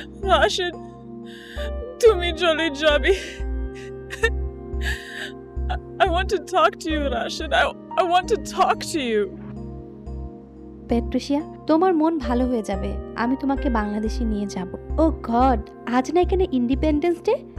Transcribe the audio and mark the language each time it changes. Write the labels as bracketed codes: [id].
[bn] Rashid, তুমি চলে যাবে। [en] I want to talk to you, Rashid. I want to talk to you. [bn] Patricia, তোমার মন ভালো হয়ে যাবে, আমি তোমাকে বাংলাদেশে নিয়ে যাব। [en] oh God, [bn] আজ না এখানে ইন্ডিপেন্ডেন্স ডে?